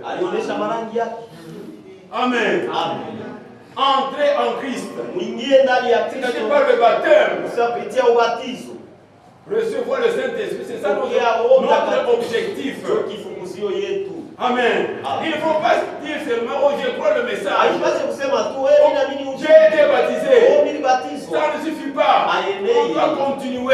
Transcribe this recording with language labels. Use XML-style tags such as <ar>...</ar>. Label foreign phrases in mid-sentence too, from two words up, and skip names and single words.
<sw>Alionyesha marangi yake. Amen. Amen.</sw> <fr>Entrez en Christ.</fr> <sw>Muingie ndani ya Kristo.</sw> <fr>C'est par le baptême.</fr> <sw>Kupitia ubatizo.</sw> <fr>Recevoir le Saint-Esprit, c'est ça notre objectif.</fr> <sw>Kifunguzio yetu. Amen.</sw> <fr>Il ne faut pas dire seulement, oh, je crois le message. J'ai été baptisé. Ça ne suffit pas. On doit continuer.</fr>